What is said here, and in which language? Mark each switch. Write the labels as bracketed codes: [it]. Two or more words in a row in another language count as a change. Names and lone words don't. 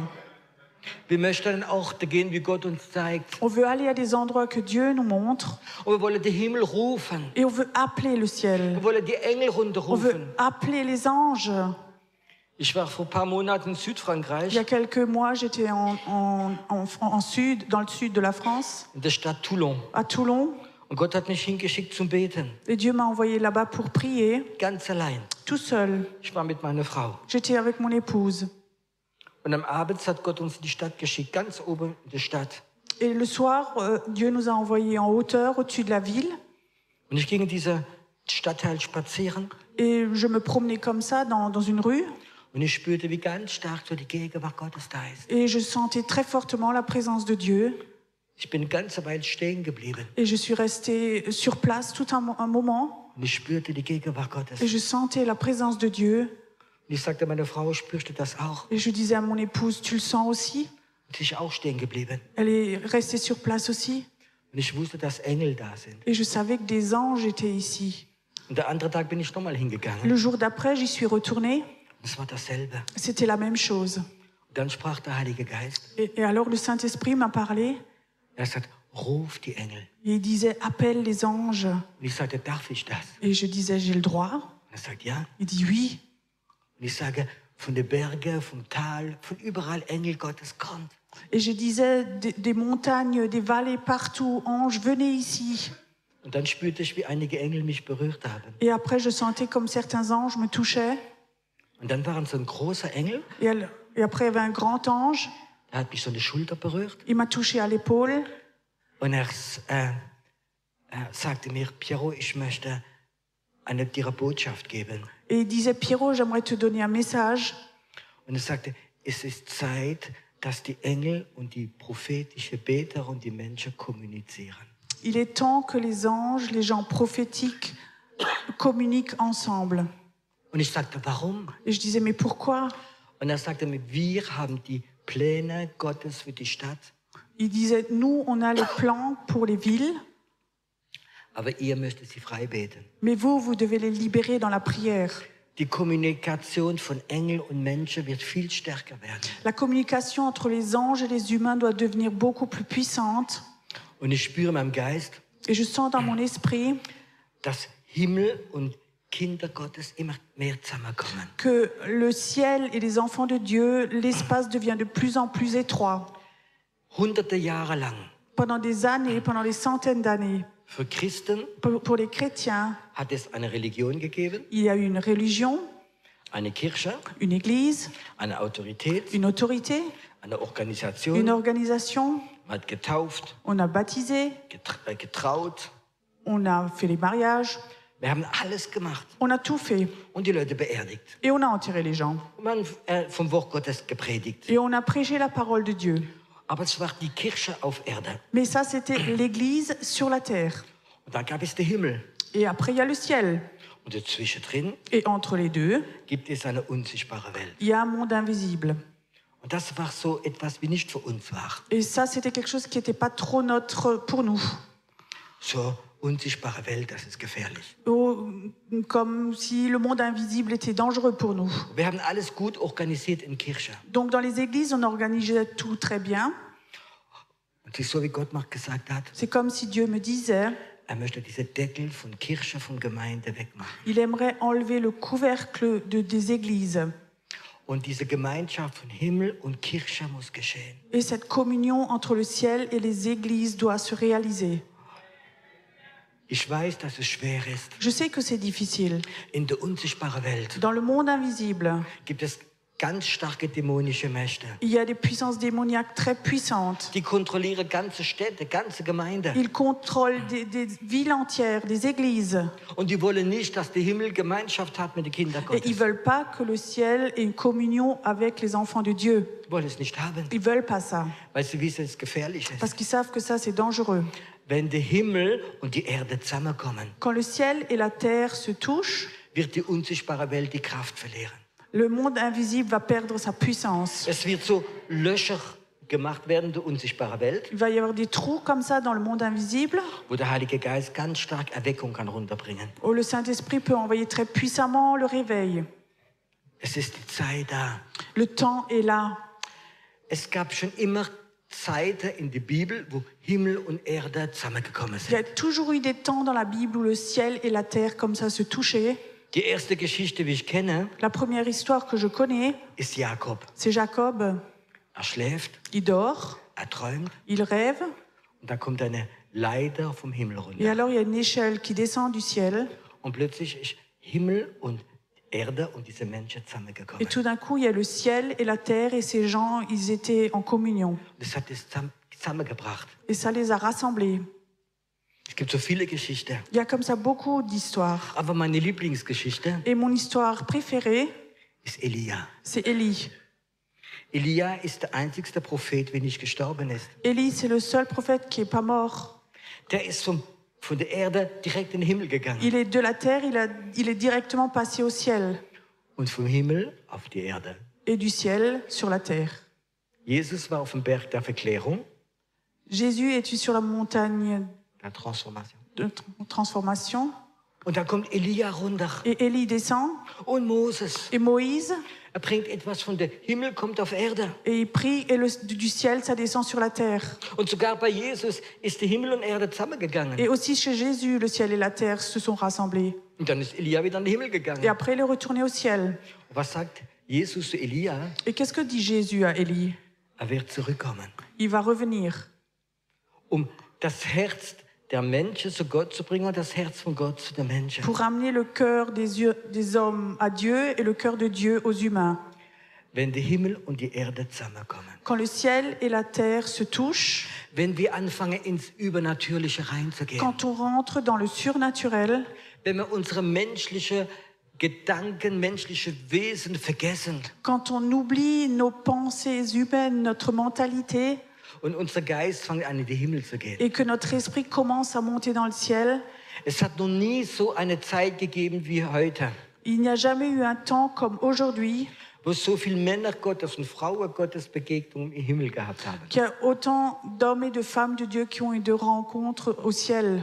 [de] Wir möchten an Orte gehen, wie Gott uns zeigt. [fr] On veut aller à des endroits que Dieu nous montre [de] Und wir wollen den Himmel rufen. [fr] et on veut appeler le ciel. [de] Wir wollen die Engel [fr] On veut [de] runterrufen. [fr] appeler les anges. [de] Ich war vor ein paar Monaten in [fr] Il y [de] Südfrankreich, [fr] a quelques mois, j'étais dans le sud de la France, [de] in der Stadt Toulon. [fr] à Toulon. [de] Und Gott hat mich hingeschickt zum Beten. [fr] Et Dieu m'a envoyé là-bas pour prier, [de] Ganz allein. [fr] tout seul. [de] Ich war mit meiner Frau. [fr] J'étais avec mon épouse. [de] Und am Abend hat Gott uns in die Stadt geschickt, ganz oben in der Stadt. [fr] Et le soir, Dieu nous a envoyés en hauteur, au-dessus de la ville. [de] Und ich ging in dieser Stadtteil spazieren [fr] Et je me promenais comme ça dans une rue. [de] und ich spürte, wie ganz stark so die Gegenwart Gottes da ist. [fr] Et je sentais très fortement la présence de Dieu. [de] Ich bin eine ganze Weile stehen geblieben [fr] Et je suis restée sur place tout un moment. [de] und ich spürte die Gegenwart Gottes. [fr] Et je sentais la présence de Dieu. [de] Und ich sagte meiner Frau, spürst du das auch? [fr] Et je disais à mon épouse, tu le sens aussi? [de] Und sie ist auch stehen geblieben. [fr] Elle est restée sur place aussi. [de] Und ich wusste, dass Engel da sind. [fr] Et je savais que des anges étaient ici. [de] Und der andere Tag bin ich nochmal hingegangen. [fr] Le jour d'après, j'y suis retournée. [de] Und es war dasselbe. [fr] C'était la même chose. [de] Und dann sprach der Heilige Geist. [fr] Et alors le Saint-Esprit m'a parlé. [de] Er sagt, ruf die Engel. [fr] Et il disait, appelle les anges. [de] Und ich sagte, darf ich das? [fr] Et je disais, j'ai le droit. [de] Und er sagt, ja. [fr] Il dit, oui. [de] Und ich sage, von den Bergen, vom Tal, von überall Engel Gottes kommt. [fr] Et je disais, des montagnes, des vallées, partout, anges, venez ici. [de] Und dann spürte ich, wie einige Engel mich berührt haben. [fr] Et après, je sentais comme certains anges me touchaient. [de] Und dann war so ein großer Engel, [fr] Et après, il y avait un grand ange. [de] der hat mich so eine Schulter berührt. [fr] Il m'a touché à l'épaule. [de] Und er sagte mir, Piero, ich möchte dir eine Botschaft geben. [fr] Et il disait, Pierrot, j'aimerais te donner un message. [de] Und er sagte, es ist Zeit, dass die Engel und die prophetische Beter und die Menschen kommunizieren. [fr] Il est temps que les anges, les gens prophétiques, communiquent ensemble. [de] Und ich sagte, warum? [fr] Et je disais, mais pourquoi? [de] Und er sagte mir, wir haben die Pläne Gottes für die Stadt, [fr] Il disait, nous, on a les plans pour les villes, [de] aber ihr müsst sie frei beten. [fr] mais vous, vous devez les libérer dans la prière. [de] Die Kommunikation von Engeln und Menschen wird viel stärker werden. [fr] La communication entre les anges et les humains doit devenir beaucoup plus puissante. [de] Und ich spüre in meinem Geist, [fr] Et je sens dans mon esprit [de] dass Himmel und Kinder Gottes immer mehr zusammenkommen. [fr] que le ciel et les enfants de Dieu, l'espace devient de plus en plus étroit. [de] Hunderte Jahre lang. [fr] Pendant des années, pendant des centaines d'années, [de] Für Christen [fr] pour les chrétiens, [de] hat es eine Religion gegeben, [fr] il y a eu une religion, [de] eine Kirche, [fr] une église, [de] eine Autorität, [fr] une autorité, [de] eine [fr] une [de] Organisation. [fr] organisation. [de] Man hat getauft, [fr] On a baptisé, [de] getraut. [fr] on a fait les mariages, [de] Wir haben alles gemacht [fr] on a tout fait. [de] und die Leute beerdigt. [fr] Et on a enterré les gens. [de] Und man vom Wort Gottes gepredigt. [fr] Et on a prêché la parole de Dieu. [de] Aber es war die Kirche auf Erde. [fr] Mais ça, c'était l'église sur la terre. [de] Und dann gab es den Himmel. [fr] Et après, il y a le ciel. [de] Und dazwischen [fr] Et entre les deux, [de] gibt es eine unsichtbare Welt. [fr] il y a un monde invisible. [de] Und das war so etwas, wie nicht für uns war. [fr] Et ça, c'était quelque chose qui n'était pas trop notre pour nous. [de] So unsichtbare Welt, das ist gefährlich. [fr] Comme si le monde invisible était dangereux pour nous. [de] Wir haben alles gut organisiert in Kirche. [fr] Donc dans les églises, on organisait tout très bien. [de] Und es ist so, wie Gott mal gesagt hat, [fr] C'est comme si Dieu me disait, [de] möchte diese Deckel von Kirche, von Gemeinde wegmachen. [fr] il aimerait enlever le couvercle des églises. [de] Und diese Gemeinschaft von Himmel und Kirche muss geschehen. [fr] Et cette communion entre le ciel et les églises doit se réaliser. [de] Ich weiß, dass es schwer ist. [fr] Je sais que c'est difficile. [de] In der unsichtbaren Welt [fr] Dans le monde invisible, [de] gibt es ganz starke dämonische Mächte. [fr] il y a des puissances démoniaques très puissantes. [de] Die kontrollieren ganze Städte, ganze Gemeinden. [fr] Ils contrôlent des villes entières, des églises. [de] Und die wollen nicht, dass der Himmel Gemeinschaft hat mit den Kindern [fr] Et ils [de] Gottes. [fr] veulent pas que le ciel ait une communion avec les enfants de Dieu. [de] Die wollen es nicht haben, [fr] Ils veulent pas ça. [de] weil sie wissen, es ist gefährlich [fr] Parce [de] ist. [fr] qu'ils savent que ça, c'est dangereux. [de] Wenn der Himmel und die Erde zusammenkommen, [fr] Quand le ciel et la terre se touchent, [de] wird die unsichtbare Welt die Kraft verlieren. [fr] le monde invisible va perdre sa puissance. [de] Es wird so Löcher gemacht werden, die unsichtbare Welt, [fr] Il va y avoir des trous comme ça dans le monde invisible, [de] wo der Heilige Geist ganz stark Erweckung kann runterbringen. [fr] où le Saint-Esprit peut envoyer très puissamment le réveil. [de] Es ist die Zeit da. [fr] Le temps est là. [de] Es gab schon immer Zeiten in der Bibel, wo Himmel und Erde zusammengekommen [fr] Il y a [de] sind. [fr] toujours eu des temps dans la Bible où le ciel et la terre comme ça se touchaient. [de] Die erste Geschichte, die ich kenne, [fr] La première histoire que je connais, [de] ist Jakob. [fr] c'est Jacob. [de] Er schläft, [fr] Il dort, [de] er träumt [fr] il rêve, [de] und da kommt eine Leiter vom Himmel [fr] et [de] runter. [fr] alors il y a une échelle qui descend du ciel. [de] Und plötzlich ist Himmel und Erde und diese Menschen [fr] Et [de] zusammengekommen. [fr] tout d'un coup, il y a le ciel et la terre, et ces gens, ils étaient en communion. [de] Das hat es zusammengebracht. [fr] Et ça les a rassemblés. [de] Es gibt so viele Geschichten. [fr] Il y a comme ça beaucoup d'histoires. [de] Aber meine Lieblingsgeschichte [fr] Et mon histoire préférée, [de] ist Elia. [fr] c'est Élie. [de] Elia ist der einzigste Prophet, der nicht gestorben ist. [fr] Élie, c'est le seul prophète qui n'est pas mort. [de] Der ist von der Erde direkt in den Himmel gegangen. [fr] Il est de la terre, il est directement passé au ciel. [de] Und vom Himmel auf die Erde. [fr] Et du ciel sur la terre. [de] Jesus war auf dem Berg der Verklärung, [fr] Jésus est sur la montagne [de] der Transformation. [fr] de transformation. [de] Und da kommt Elia runter. [fr] Et Élie descend. [de] Und Moses. [fr] Et Moïse, [de] Er bringt etwas von der Himmel, kommt auf Erde. [fr] et il prie, et du ciel, ça descend sur la terre. [de] Und sogar bei Jesus ist der Himmel und Erde zusammengegangen. [fr] Et aussi chez Jésus, le ciel et la terre se sont rassemblés. [de] Und dann ist Elia wieder in den Himmel [fr] Et [de] gegangen. [fr] après, il est retourné au ciel. [de] Und was sagt Jesus zu Elia? [fr] Et qu'est-ce que dit Jésus à Élie? [de] Er wird zurückkommen, [fr] Il va revenir [de] das Herz der Menschen zu Gott zu bringen und das Herz von Gott zu den Menschen. [fr] pour ramener le cœur des hommes à Dieu et le cœur de Dieu aux humains. [de] Wenn der Himmel und die Erde zusammenkommen. [fr] Quand le ciel et la terre se touchent, [de] Wenn wir anfangen, ins Übernatürliche reinzugehen. [fr] quand on rentre dans le surnaturel, [de] Wenn wir unsere menschliche Gedanken, menschliche Wesen vergessen [fr] quand on oublie nos pensées humaines, notre mentalité, [de] und unser Geist fängt an, in den Himmel zu gehen. [fr] et que notre esprit commence à monter dans le ciel, [de] Es hat noch nie so eine Zeit gegeben wie heute, [fr] il n'y a jamais eu un temps comme aujourd'hui [de] wo so viele Männer Gottes und Frauen Gottes Begegnungen im Himmel gehabt haben. [fr] qu'il y a autant d'hommes et de femmes de Dieu qui ont eu de rencontres au ciel.